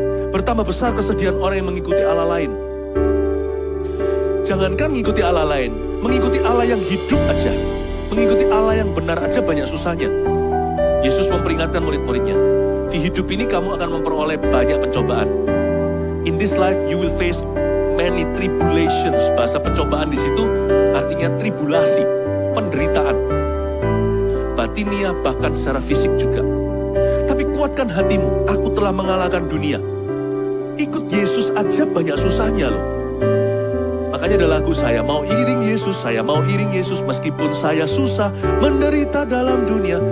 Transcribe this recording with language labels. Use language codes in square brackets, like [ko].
[id] Bertambah besar kesedihan orang yang mengikuti Allah lain. Jangankan mengikuti Allah lain, mengikuti Allah yang hidup aja. Mengikuti Allah yang benar aja banyak susahnya. Yesus memperingatkan murid-muridnya, di hidup ini kamu akan memperoleh banyak pencobaan. [en] In this life you will face many tribulations. [id] Bahasa pencobaan di situ artinya tribulasi, penderitaan. Batinia bahkan secara fisik juga. Tapi kuatkan hatimu, aku telah mengalahkan dunia. Ikut Yesus aja banyak susahnya loh. Makanya ada lagu, saya mau iring Yesus, saya mau iring Yesus meskipun saya susah menderita dalam dunia.